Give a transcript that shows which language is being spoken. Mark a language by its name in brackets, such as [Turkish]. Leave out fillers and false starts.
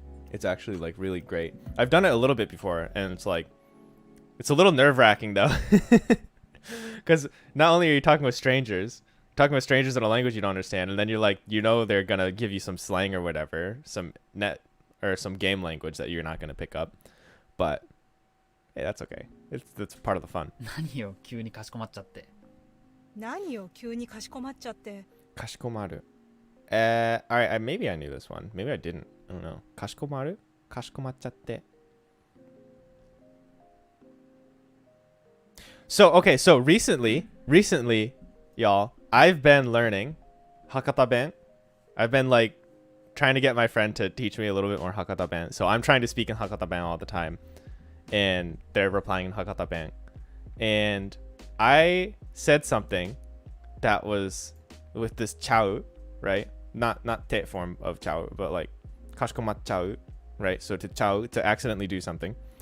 [English] it's actually like really great I've done it a little bit before and it's like it's a little nerve-wracking though because not only are you talking with strangers in a language you don't understand and then you're like they're gonna give you some slang or whatever some net or some game language that you're not gonna pick up but hey that's okay that's part of the fun [Japanese] 何よ急にかしこまっちゃって。何よ急にかしこまっちゃって。 [English] かしこまる alright maybe I knew this one maybe I didn't I don't know [Japanese] かしこまるかしこまっちゃって [English] so okay so recently y'all I've been learning Hakata Ben I've been like trying to get my friend to teach me a little bit more Hakata Ben so I'm trying to speak in Hakata Ben all the time and they're replying in Hakata Ben and I said something that was with this chau right not te form of chau but like kashikomatchau right so to accidentally do something